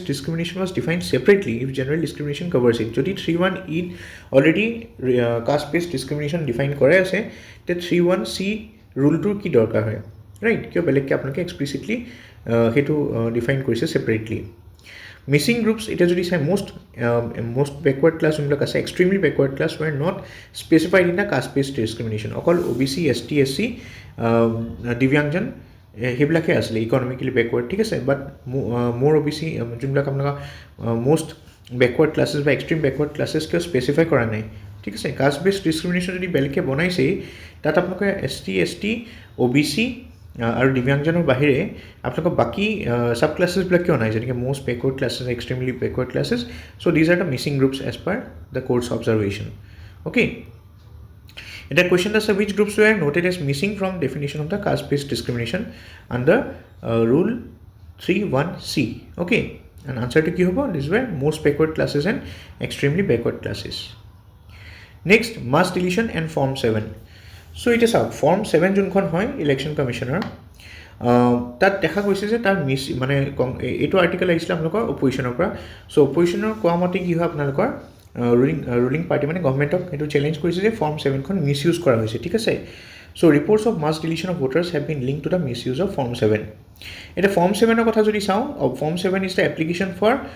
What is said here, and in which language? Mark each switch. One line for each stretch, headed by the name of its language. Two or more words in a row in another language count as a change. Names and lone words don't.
English: discrimination was define separately if general discrimination covers it
Assamese: যদি 31Eত
English: already caste based discrimination define
Assamese: কৰাই আছে তে 31C ৰুলটোৰ কি দৰকাৰ হয় ৰাইট কিয় বেলেগকৈ আপোনালোকে এক্সপ্লিচিটলি সেইটো
English: ডিফাইন কৰিছে separately missing groups
Assamese: এতিয়া যদি চাই
English: most backward class
Assamese: যোনবিলাক আছে
English: extremely backward class were not specified in the caste based
Assamese: ডিছক্ৰিমিনেশ্যন অকল OBC ST SC দিব্যাংজন সেইবিলাকে আছিলে
English: economically backward
Assamese: ঠিক আছে বাট মোৰ OBC যোনবিলাক আপোনালোকৰ
English: most backward classes
Assamese: বা
English: extreme backward classes
Assamese: কিয় স্পেচিফাই কৰা নাই ঠিক আছে
English: caste based discrimination
Assamese: যদি বেলেগকৈ বনাইছেই তাত আপোনালোকে ST ST OBC আৰু দিব্যাংজনৰ বাহিৰে আপোনালোকৰ বাকী সাব ক্লাছেছবিলাক কিয় নাই যেনেকৈ
English: most backward classes extremely backward classes so these are the missing groups as per the court's observation okay এটা question আছে which groups were noted as missing from definition of the caste based discrimination under rule 31C okay and answer to
Assamese: কি হ'ব
English: these were most backward classes and extremely backward classes next mass deletion and form 7
Assamese: so it is out form 7 যোনখন হয় ইলেকশ্যন কমিশ্যনৰ তাত দেখা গৈছে যে তাৰ মানে এইটো আৰ্টিকেল আহিছিলে আপোনালোকৰ অপজিশ্যনৰ পৰা চ' অপজিশ্যনৰ কোৱা মতে কি হয় আপোনালোকৰ
English: ruling party
Assamese: মানে গভৰ্ণমেণ্টক সেইটো চেলেঞ্জ কৰিছে যে ফৰ্ম 7খন
English: misuse
Assamese: কৰা হৈছে ঠিক আছে
English: so reports of mass deletion of voters have been link to the misuse of form 7
Assamese: এতিয়া ফৰ্ম 7ৰ কথা যদি চাওঁ
English: form 7 is the application for